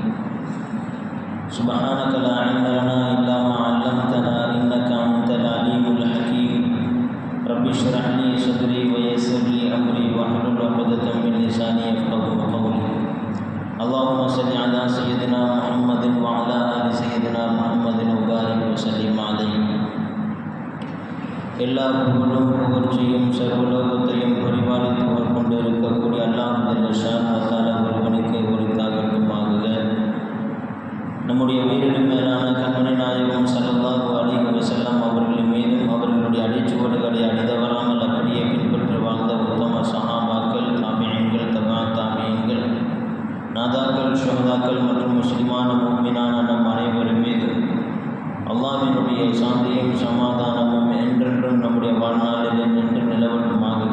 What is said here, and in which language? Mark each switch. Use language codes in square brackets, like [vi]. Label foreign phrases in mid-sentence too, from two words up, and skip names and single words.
[ar] سبحانك لا علم لنا إلا ما علمتنا إنك أنت العليم الحكيم. رب اشرح لي صدري ويسر لي أمري واحلل عقدة من لساني يفقهوا قولي. اللهم صل على سيدنا محمد وعلى آل سيدنا محمد وبارك وسلم عليه. [ta] எல்லா புகழும் புகழ்ச்சியும் சர்வலோகத்தையும் பரிபாலித்து கொண்டிருக்கக்கூடிய அல்லாஹ் [ar] جل شأنه و تعالى [ta] ஒருவனுக்கே உரித்தாகட்டுமாக. நம்முடைய உயிரினும் மேலான கண்மணி நாயகம் [ar] صلى الله عليه وسلم [ta] அவர்களின் மீதும் அவர்களுடைய அடிச்சுவடுகளை அடிதவராமல் அப்படியே பின்பற்றி வாழ்ந்த உத்தம சஹாபாக்கள், தாபிஈன்கள், தபா தாபிஈன்கள், நாதாக்கள், ஷுஹதாக்கள் மற்றும் முஸ்லிமான முஃமினான நம் அனைவரும் மீதும் அல்லாஹ்வினுடைய சாந்தியும் சமாதானமும் என்றென்றும் நம்முடைய வாழ்நாளில் நின்று நிலவட்டுமாக.